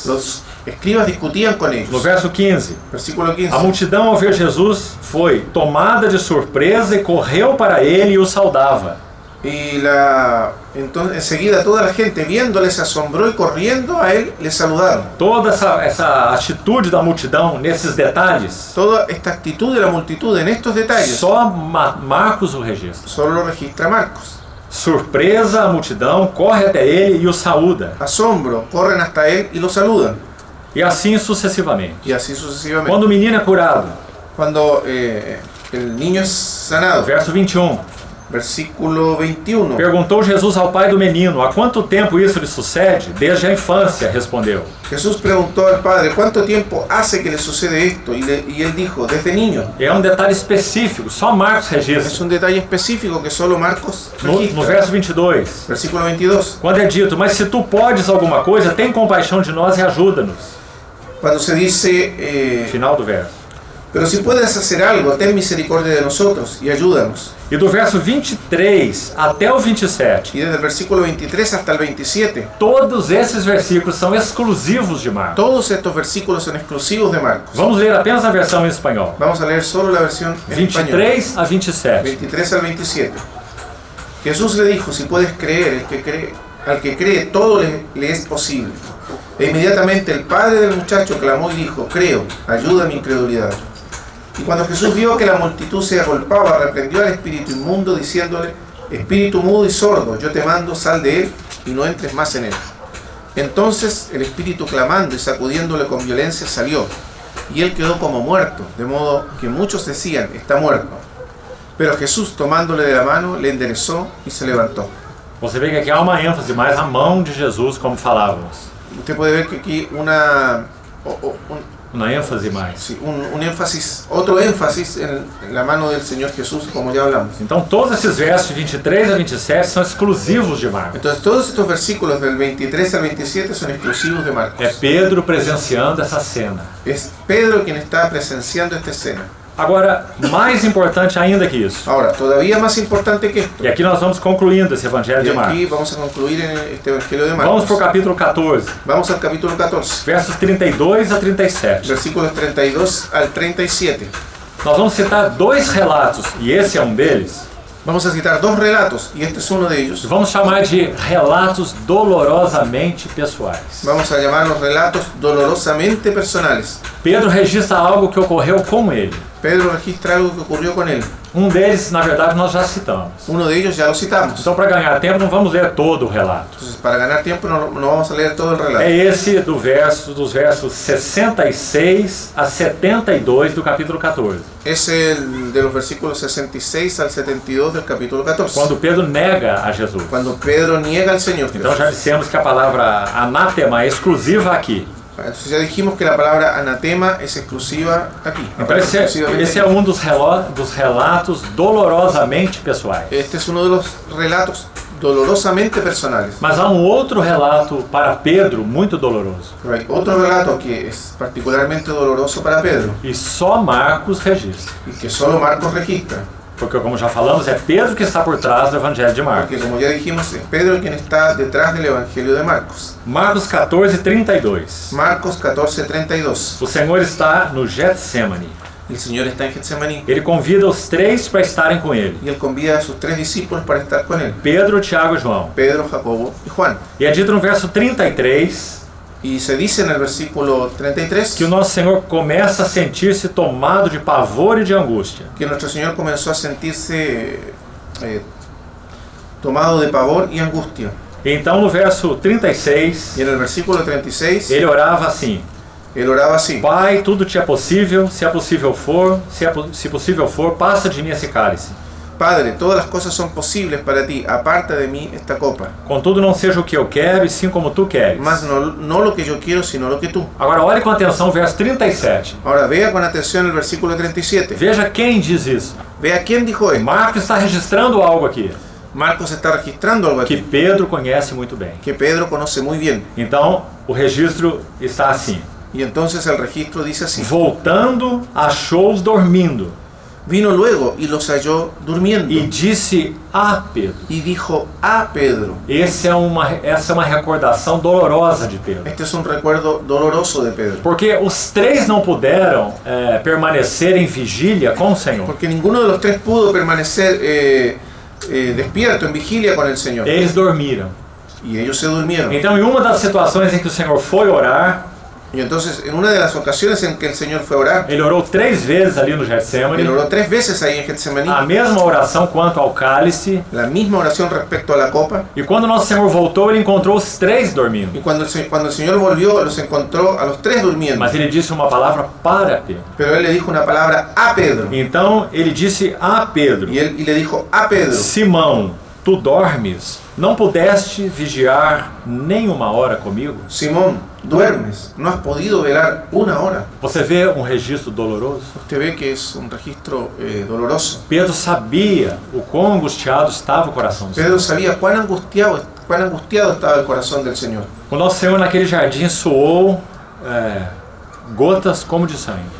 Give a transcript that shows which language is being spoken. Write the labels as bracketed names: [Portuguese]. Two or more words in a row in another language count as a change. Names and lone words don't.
[Spanish] Los escribas discutían con No ellos. [Portuguese] verso 15, [Spanish] Versículo 15. [Portuguese] a multidão ao ver Jesus foi tomada de surpresa e correu para ele e o saudava. [Spanish] Y entonces enseguida toda la gente viéndole se asombró y corriendo a él le saludaron. [Portuguese] Toda essa atitude da multidão nesses detalhes, [Spanish] Toda esta actitud de la multitud en estos detalles [Portuguese] só Marcos o registra. [Spanish] solo lo registra Marcos. [Portuguese] Surpresa, a multidão corre até ele e o saúda. [Spanish] Asombro, corren hasta él y lo saludan. [Portuguese] E assim sucessivamente. [Spanish] Y así sucesivamente. [Portuguese] Quando o menino é curado, [Spanish] Cuando el niño es sanado, [Portuguese] verso 21, [Spanish] versículo 21, [Portuguese] perguntou Jesus ao pai do menino: há quanto tempo isso lhe sucede? Desde a infância, respondeu. [Spanish] Jesús preguntó al padre, ¿cuánto tiempo hace que le sucede esto? Y él dijo, desde niño. [Portuguese] É um detalhe específico, só Marcos [Spanish] Es registra. un detalle específico que solo Marcos No registra. [Portuguese] verso 22, [Spanish] Versículo 22, [Portuguese] quando é dito: mas se tu podes alguma coisa, tem compaixão de nós e ajuda-nos. [Spanish] cuando se dice, [Portuguese] Final do verso. [Spanish] pero si puedes hacer algo, ten misericordia de nosotros y ayúdanos. [Portuguese] E do verso 23 até o 27, [Spanish] Y desde el versículo 23 hasta el 27, [Portuguese] todos esses versículos são exclusivos de Marcos. [Spanish] todos estos versículos son exclusivos de Marcos. [Portuguese] Vamos ler apenas a versão em espanhol. [Spanish] Vamos a leer solo la versión en español. [Portuguese] 23 a 27. [Spanish] 23 al 27. Jesús le dijo, si puedes creer, al que cree todo le es posible. E inmediatamente el padre del muchacho clamó y dijo, creo, ayuda a mi incredulidad. Y cuando Jesús vio que la multitud se agolpaba, reprendió al espíritu inmundo diciéndole, espíritu mudo y sordo, yo te mando, sal de él y no entres más en él. Entonces el espíritu clamando y sacudiéndole con violencia salió, y él quedó como muerto, de modo que muchos decían, está muerto. Pero Jesús, tomándole de la mano, le enderezó y se levantó. [Portuguese] Você vê que aqui há uma ênfase mais a mão de Jesus, como falávamos. [Spanish] Usted puede ver que aquí una [Portuguese] Uma ênfase mais. [Spanish] Sí, un énfasis, otro énfasis en la mano del Señor Jesús, como ya hablamos. [Portuguese] Então todos esses versos de 23 a 27 são exclusivos de Marcos. [Spanish] Entonces todos estos versículos del 23 al 27 son exclusivos de Marcos. [Portuguese] É Pedro presenciando essa cena. [Spanish] Es Pedro quien está presenciando esta escena. [Portuguese] Agora, mais importante ainda que isso, [Spanish] Ahora, todavía más importante que esto, [Portuguese] e aqui nós vamos concluindo esse Evangelho [Spanish] y de aquí Marcos. vamos a concluir en este Evangelio de [Portuguese] Vamos para o Marcos. capítulo 14, [Spanish] Vamos al capítulo 14, [Portuguese] versos 32 a 37. [Spanish] versículos 32 al 37. [Portuguese] Nós vamos citar dois relatos, e esse é um deles. [Spanish] Vamos a citar dos relatos, y este es uno de ellos. [Portuguese] Vamos chamar de relatos dolorosamente pessoais. [Spanish] Vamos a llamarlos relatos dolorosamente personales. [Portuguese] Pedro registra algo que ocorreu com ele. [Spanish] Pedro registra algo que ocurrió con él. [Portuguese] Um deles, na verdade, nós já citamos. [Spanish] Uno de ellos ya lo citamos. [Portuguese] Então, para ganhar tempo, não vamos ler todo o relato. [Spanish] Entonces, para ganar tiempo no vamos a leer todo el relato. [Portuguese] É esse dos versos 66 a 72 do capítulo 14. [Spanish] Es el de los versículos 66 al 72 del capítulo 14. [Portuguese] Quando Pedro nega a Jesus. [Spanish] Cuando Pedro niega al Señor. [Portuguese] Então já dissemos que a palavra anátema é exclusiva aqui. [Spanish] Entonces ya dijimos que la palabra anatema es exclusiva aquí. [Portuguese] Então esse é um dos relatos dolorosamente pessoais. [Spanish] Este es uno de los relatos dolorosamente personales. [Portuguese] Mas há um outro relato para Pedro muito doloroso. [Spanish] Pero hay otro relato que es particularmente doloroso para Pedro [Portuguese] E só Marcos registra. [Spanish] y que solo Marcos registra. [Portuguese] Porque, como já falamos, é Pedro que está por trás do Evangelho de Marcos. [Spanish] Porque como ya dijimos, es Pedro quien está detrás del Evangelio de Marcos. [Portuguese] Marcos 14, 32. [Spanish] Marcos 14, 32. [Portuguese] O Senhor está no Getsemane. [Spanish] El Señor está en Getsemaní [Portuguese] Ele convida os três para estarem com ele. [Spanish] y Él convida a sus tres discípulos para estar con Él. [Portuguese] Pedro, Tiago e João. [Spanish] Pedro, Jacobo y Juan. [Portuguese] E é dito no verso 33 [Spanish] Y se dice en el versículo 33 [Portuguese] que o nosso Senhor começa a sentir-se tomado de pavor e de angústia. [Spanish] que nuestro Señor comenzó a sentirse tomado de pavor y angustia. [Portuguese] Então, no verso 36, [Spanish] Y en el versículo 36, [Portuguese] ele orava assim: [Spanish] Él oraba así: [Portuguese] Pai, tudo te é possível, se possível for, se possível for, passa de mim esse cálice. [Spanish] Padre, todas las cosas son posibles para ti, aparta de mí esta copa. [Portuguese] Contudo, não seja o que eu quero, e sim como tu queres. [Spanish] Mas no lo que yo quiero, sino lo que tú. [Portuguese] Agora, olhe com atenção o verso 37. [Spanish] Ahora vea con atención el versículo 37. [Portuguese] Veja quem diz isso. [Spanish] Vea quién dijo esto. [Portuguese] Marcos está registrando algo aqui [Spanish] Marcos está registrando algo que aquí Pedro conhece muito bem. que Pedro conoce muy bien. [Portuguese] Então, o registro está assim: [Spanish] Y entonces el registro dice así: [Portuguese] voltando, achou-os dormindo [Spanish] Vino luego y los halló durmiendo. [Portuguese] e disse a Pedro. [Spanish] Y dijo a Pedro. [Portuguese] Essa é uma recordação dolorosa de Pedro. [Spanish] Este es un recuerdo doloroso de Pedro. [Portuguese] Porque os três não puderam permanecer em vigília com o Senhor. [Spanish] Porque ninguno de los tres pudo permanecer despierto en vigilia con el Señor. [Portuguese] Eles dormiram. [Spanish] Y ellos se durmieron. [Portuguese] Então, em uma das situações em que o Senhor foi orar, [Spanish] Y entonces, en una de las ocasiones en que el Señor fue a orar, [Portuguese] ele orou 3 vezes ali no Getsemane, [Spanish] Él oró 3 veces ahí en Getsemaní, [Portuguese] a mesma oração quanto ao cálice. [Spanish] la misma oración respecto a la copa. [Portuguese] E quando nosso Senhor voltou, ele encontrou os três dormindo. [Spanish] Y cuando el Señor volvió, los encontró a los tres durmiendo. [Portuguese] Mas ele disse uma palavra para Pedro. [Spanish] Pero Él le dijo una palabra a Pedro. [Portuguese] Então ele disse a Pedro: [Spanish] Y le dijo a Pedro: [Portuguese] Simão, tu dormes? Não pudeste vigiar nem uma hora comigo? [Spanish] Simón, duermes, no has podido velar una hora. [Portuguese] Você vê um registro doloroso? [Spanish] Usted ve que es un registro doloroso. [Portuguese] Pedro sabia o quão angustiado estava o coração do Senhor. [Spanish] Pedro sabía cuán angustiado estaba el corazón del Señor. [Portuguese] O nosso Senhor naquele jardim suou gotas como de sangue.